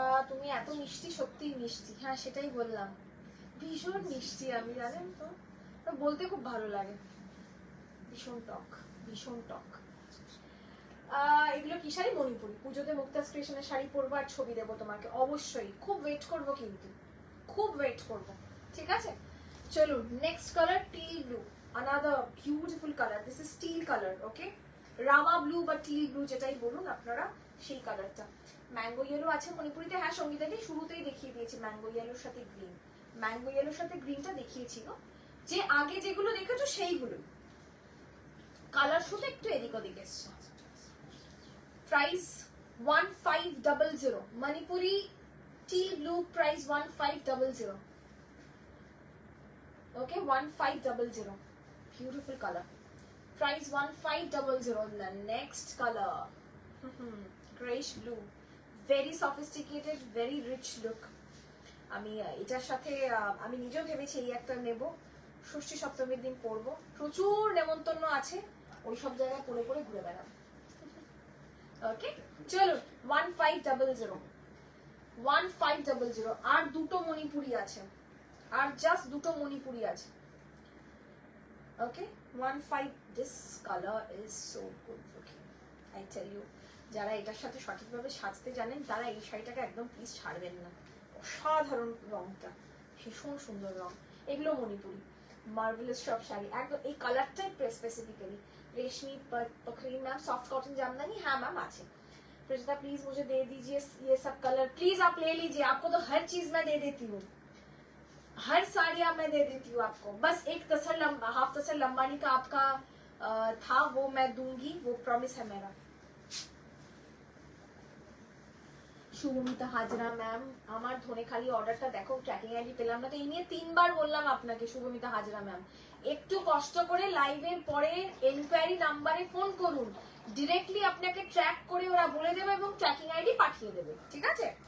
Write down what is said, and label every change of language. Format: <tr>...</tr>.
<bn>তুমি এত মিষ্টি, সত্যি মিষ্টি। হ্যাঁ সেটাই বললাম, ভীষণ মিষ্টি আমি, জানেন তো, বলতে খুব ভালো লাগে। ভীষণ টক, ভীষণ টক। এগুলো কি শাড়ি? মণিপুরি। পুজোতে মুক্তাজ ক্রিয়েশনের শাড়ি পরবো আর ছবি দেবো তোমাকে, অবশ্যই। খুব ওয়েট করবো, কিন্তু খুব ওয়েট করবো, ঠিক আছে? চলুন next colour, teal blue.</bn> <en>another beautiful color, this is teal color।</en> <bn>okay, rama blue বা teal blue যেটাই বলুন আপনারা, সেই কালারটা। ম্যাঙ্গো ইয়েলো আছে মণিপুরিতে, হ্যাঁ সঙ্গীতাকে শুরুতেই দেখিয়ে দিয়েছি ম্যাঙ্গো ইয়েলোর সাথে গ্রিন। ম্যাঙ্গো ইয়েলোর সাথে গ্রিনটা দেখিয়েছিল, যে আগে যেগুলো দেখেছো সেইগুলো। কালার শুধু একটু এদিক ওদিক এসছে। Price 1500।</bn> <en>Manipuri teal blue, price 1500। okay, 1500। beautiful color, price 1500। the next color grayish blue, very sophisticated, very rich look।</en> <bn>আমি এটার সাথে আমি নিজেও ভেবেছি এই একটা নেব, ষষ্ঠী সপ্তমীর দিন পরবো, প্রচুর নেমন্তন্ন আছে, ওই সব জায়গায় পরে পরে ঘুরে বেড়াবো। ওকে চলো 1500 1500। আর দুটো মণিপুরি আছে, আর জাস্ট দুটো মণিপুরি আছে।</bn> <en>Okay 15। This colour is so good looking, I tell you.</en> <bn>যারা এটার সাথে সঠিকভাবে সাজতে জানেন তারা এই শাড়িটাকে একদম প্লিজ ছাড়বেন না। অসাধারণ রংটা, ভীষণ সুন্দর রং। এগুলো মণিপুরি মার্ভেলাস সব শাড়ি, একদম এই কালারটাই স্পেসিফিক্যালি।</bn> <hi>रेशमी पखरी मैम, सॉफ्ट कॉटन जामदानी, हाँ मैम आछे। प्रजिता प्लीज मुझे दे दीजिए ये सब कलर, प्लीज आप ले लीजिए, आपको तो हर चीज मैं दे देती हूँ, हर साड़ियाँ मैं दे देती हूँ आपको। बस एक तसर हाफ तसर लंबानी का आपका था, वो मैं दूंगी, वो प्रॉमिस है मेरा।</hi> <bn>শুভমিতা হাজরা ম্যাম, আমার ধনেখালি অর্ডারটা দেখো, ট্র্যাকিং আইডি পেলাম না তো, এই নিয়ে 3 বার বললাম আপনাকে শুভমিতা হাজরা ম্যাম, একটু কষ্ট করে লাইভের পরে এনকোয়ারি নাম্বারে ফোন করুন, ডিরেক্টলি আপনাকে ট্র্যাক করে ওরা বলে দেবে এবং ট্র্যাকিং আইডি পাঠিয়ে দেবে, ঠিক আছে?</bn>